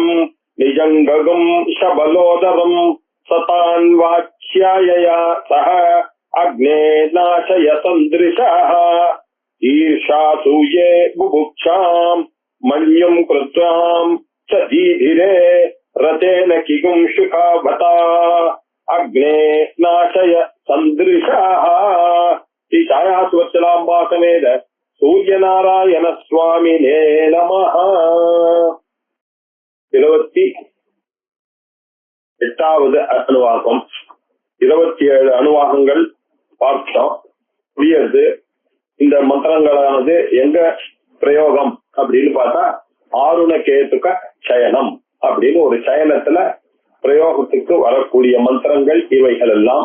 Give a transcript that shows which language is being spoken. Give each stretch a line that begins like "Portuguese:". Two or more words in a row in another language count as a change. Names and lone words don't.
Sanskrit: निजङ्गगम् शबलोदरम् सतान्वाच्यायया सह अग्ने नाशय सन्दृशः ईर्षासूये बुभुक्षाम् मन्युम् कृत्वाम् च दीधिरे रतेन किगुंशुका भता अग्ने नाशय सन्दृशः। श्री छायासुवत्सलाम्बा समेत सूर्यनारायण स्वामिने नमः।
Tamil: 28வது அணுவாகம். 27 அணுவாகங்கள் பார்த்தோம். புரியுது. இந்த மந்திரங்களானது எங்க பிரயோகம் அப்படின்னு பார்த்தா ஆருண கேதுக சயனம் அப்படின்னு ஒரு சயனத்துல பிரயோகத்துக்கு வரக்கூடிய மந்திரங்கள் இவைகள் எல்லாம்.